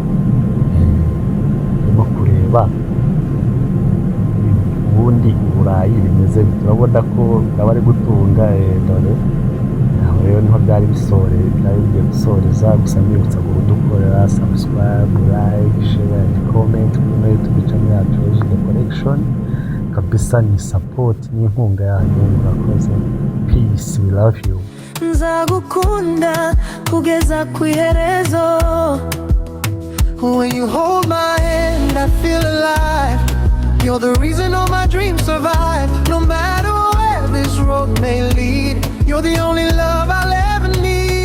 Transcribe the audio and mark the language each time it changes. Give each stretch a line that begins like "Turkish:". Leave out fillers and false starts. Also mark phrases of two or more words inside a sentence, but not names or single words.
Kinyarwanda: barimo kureba ubundi i Burayi bimeze turabona ko baba ari gutunga dore aho rero niho byari bigiye gusoreza gusa mbibutsa ngo dukorera
English: subscribe like share and comment
Kinyarwanda: kuri YouTube channel yacu The Connection kabisa ni support n'inkunga yanyu murakoze
English: peace we love you
Kinyarwanda: nzagukunda kugeza ku iherezo
English: when you hold my hand I feel alive you're the reason all my dreams survive no matter where this road may lead you're the only love I'll ever need